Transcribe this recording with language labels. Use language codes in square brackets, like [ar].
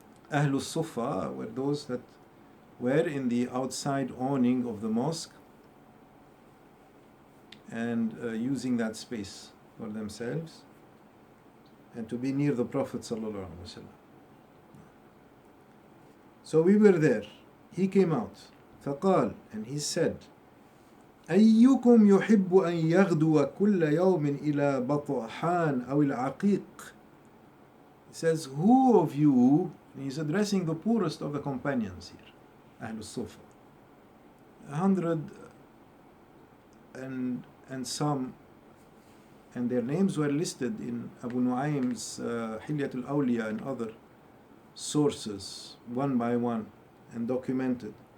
[en] Ahlul Sufa were those that were in the outside awning of the mosque and using that space for themselves and to be near the Prophet sallallahu alaihi wasallam. So we were there. He came out. [ar] فقال, [en] and he said, [ar] أيكم يحب أن يغدو كل يوم إلى بطحان أو العقيق. [en] He says, who of you, and he's addressing the poorest of the companions here, Ahlul Sufa, 100 and some, and their names were listed in Abu Nu'aym's Hilyat al-Awliya and other sources, one by one, and documented.